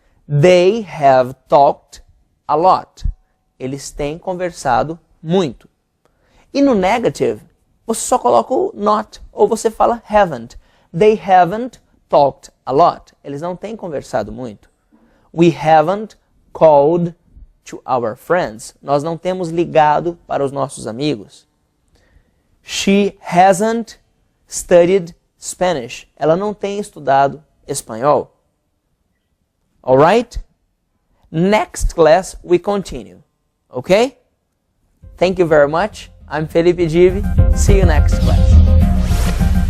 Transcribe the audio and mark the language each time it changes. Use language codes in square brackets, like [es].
[en] They have talked a lot. [pt] Eles têm conversado muito. E no negative, você só coloca o not, ou você fala haven't. [en] They haven't talked a lot. [pt] Eles não têm conversado muito. [en] We haven't called to our friends. [pt] Nós não temos ligado para os nossos amigos. [en] She hasn't studied Spanish. [pt] Ela não tem estudado espanhol. [en] Alright? Next class we continue. Okay? Thank you very much. I'm Felipe Givi. See you next class.